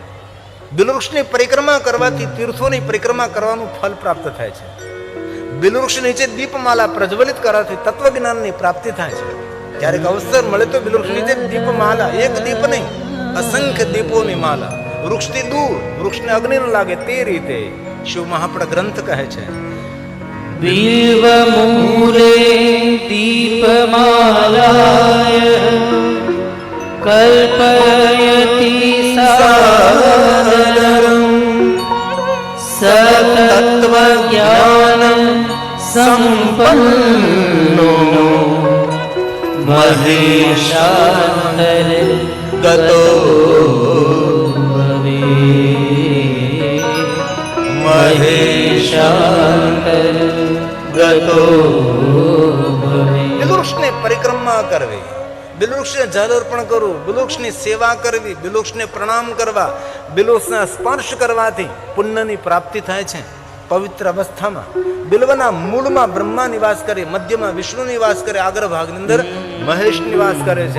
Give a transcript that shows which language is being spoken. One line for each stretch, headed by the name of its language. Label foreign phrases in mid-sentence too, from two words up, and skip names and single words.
Gujarati: બિલ્વવૃક્ષની પરિક્રમા કરવાથી તીર્થોની પરિક્રમા કરવાનું ફળ પ્રાપ્ત થાય છે. બિલ્વવૃક્ષ નીચે દીપમાલા પ્રજ્વલિત કરવાથી તત્વજ્ઞાનની પ્રાપ્તિ થાય છે. ક્યારેક અવસર મળે તો બિલ્વવૃક્ષ નીચે દીપમાલા, એક દીપ નહીં અસંખ્ય દીપોની માલા, વૃક્ષથી દૂર, વૃક્ષને અગ્નિ ન લાગે તે રીતે શિવ મહાપણા ગ્રંથ કહે છે.
Sanskrit: बिल्वमूले दीपमालाय कल्पयति सादरम् सतत्वज्ञानं सम्पन्नो महेशान्तर् गतो भवेत् महेशान्तर् गतो भवेत्.
Gujarati: બિલ્વવૃક્ષને પરિક્રમા કરવી, બિલ્વવૃક્ષને જલ અર્પણ કરવું, બિલ્વવૃક્ષની સેવા કરવી, બિલ્વવૃક્ષને પ્રણામ કરવા, બિલ્વવૃક્ષના સ્પર્શ કરવાથી પુણ્યની પ્રાપ્તિ થાય છે. પવિત્ર અવસ્થામાં બિલ્વના મૂળમાં બ્રહ્મા નિવાસ કરે, મધ્યમાં વિષ્ણુ નિવાસ કરે, આગળ ભાગની અંદર મહેશ નિવાસ કરે છે.